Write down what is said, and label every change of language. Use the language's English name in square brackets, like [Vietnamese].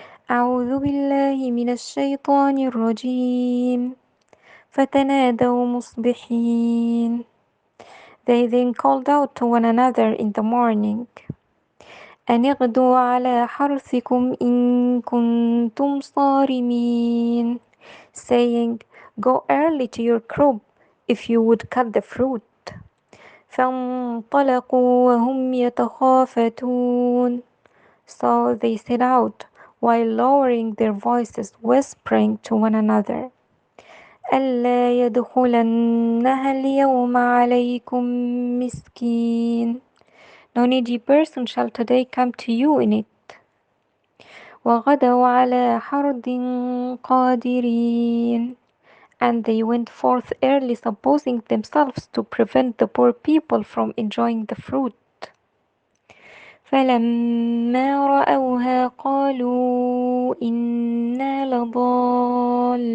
[Arabic] أعوذ بالله من الشيطان الرجيم فتنادوا مصبحين. [English] They then called out to one another in the morning. [Arabic] أن اغدوا على حرثكم إن كنتم صارمين, [English] saying, Go early to your crop if you would cut the fruit. [Arabic] فانطلقوا وهم يتخافتون. [English] So they set out while lowering their voices, whispering to one another. [Arabic] ألا يدخلنها اليوم عليكم مسكين. [English] No needy person shall today come to you in it. [Arabic] وغدوا على حرد قادرين. [English] And they went forth early, supposing themselves to prevent the poor people from enjoying the fruit. [Arabic] فلما رأوها قالوا إنا لضالون.